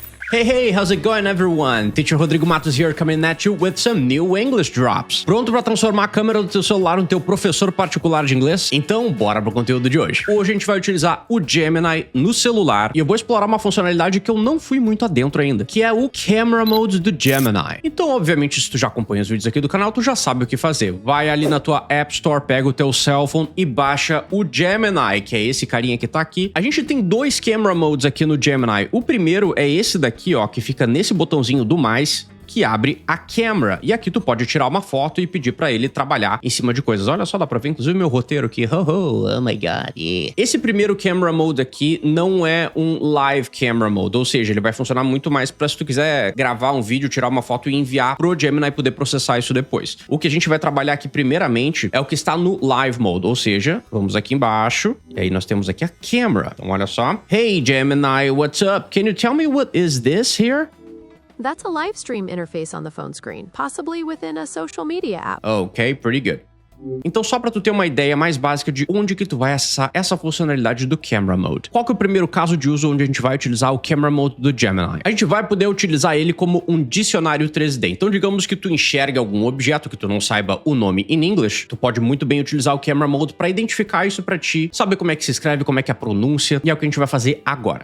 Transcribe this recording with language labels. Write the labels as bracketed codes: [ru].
[en] Hey, how's it going everyone? Teacher Rodrigo Matos here coming at you with some new English drops. [pt] Pronto para transformar a câmera do teu celular no teu professor particular de inglês? Então, bora pro conteúdo de hoje. Hoje a gente vai utilizar o Gemini no celular e eu vou explorar uma funcionalidade que eu não fui muito adentro ainda, que é o Camera Mode do Gemini. Então, obviamente, se tu já acompanha os vídeos aqui do canal, tu já sabe o que fazer. Vai ali na tua App Store, pega o teu cell phone e baixa o Gemini, que é esse carinha que tá aqui. A gente tem dois Camera Modes aqui no Gemini. O primeiro é esse daqui, ó, que fica nesse botãozinho do mais, que abre a câmera. E aqui tu pode tirar uma foto e pedir pra ele trabalhar em cima de coisas. Olha só, dá pra ver inclusive meu roteiro aqui. [en] Oh my god, yeah. [pt] Esse primeiro camera mode aqui não é um live camera mode, ou seja, ele vai funcionar muito mais pra se tu quiser gravar um vídeo, tirar uma foto e enviar pro Gemini poder processar isso depois. O que a gente vai trabalhar aqui primeiramente é o que está no live mode, ou seja, vamos aqui embaixo, e aí nós temos aqui a câmera. Então olha só. [en] Hey Gemini, what's up? Can you tell me what is this here? That's a live stream interface on the phone screen, possibly within a social media app. Okay, pretty good. [pt] Então só pra tu ter uma ideia mais básica de onde que tu vai acessar essa funcionalidade do Camera Mode. Qual que é o primeiro caso de uso onde a gente vai utilizar o Camera Mode do Gemini? A gente vai poder utilizar ele como um dicionário 3D. Então digamos que tu enxerga algum objeto que tu não saiba o nome em inglês, tu pode muito bem utilizar o Camera Mode pra identificar isso pra ti, saber como é que se escreve, como é que é a pronúncia, e é o que a gente vai fazer agora.